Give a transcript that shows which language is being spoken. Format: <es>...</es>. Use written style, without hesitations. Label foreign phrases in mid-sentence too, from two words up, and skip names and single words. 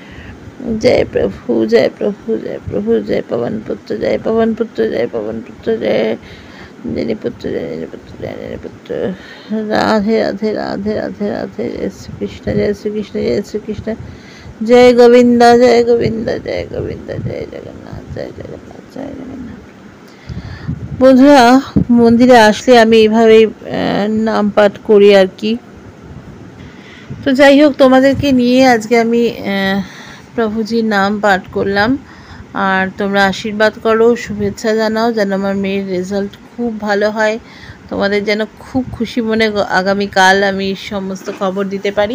<hi>जय प्रभु जय प्रभु जय प्रभु जय पवन पुत्र जय पवन पुत्र जय पवन पुत्र जय जय पुत्र जय जय पुत्र जय जय पुत्र राधे राधे राधे राधे राधे जय श्री कृष्ण जय श्री कृष्ण जय श्री कृष्ण जय गोविंद जय गोविंद जय गोविंद जय जगन्नाथ जय जगन्नाथ जय जगन्नाथ</hi> <bn>বন্ধুরা মন্দিরে আসলে আমি এইভাবেই নাম পাঠ করি আর কি। তো যাই হোক তোমাদেরকে নিয়ে আজকে আমি প্রভুজির নাম পাঠ করলাম আর তোমরা আশীর্বাদ করো শুভেচ্ছা জানাও যেন আমার মেয়ের রেজাল্ট খুব ভালো হয় তোমাদের যেন খুব খুশি মনে আগামীকাল আমি সমস্ত খবর দিতে পারি।</bn>